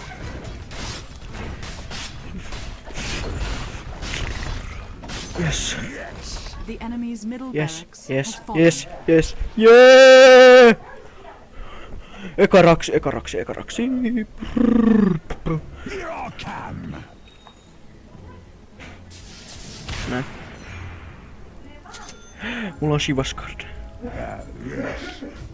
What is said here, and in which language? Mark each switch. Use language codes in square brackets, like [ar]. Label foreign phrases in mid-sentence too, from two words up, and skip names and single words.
[en] Yes. The enemy's middle Yes, barracks yes, has fallen. yes, yes, yeah! [fi] Eka raksi, eka raksi, eka raksi. [en] Here I come. [fi] Näin. Mulla on Shivascard. [en] Yes.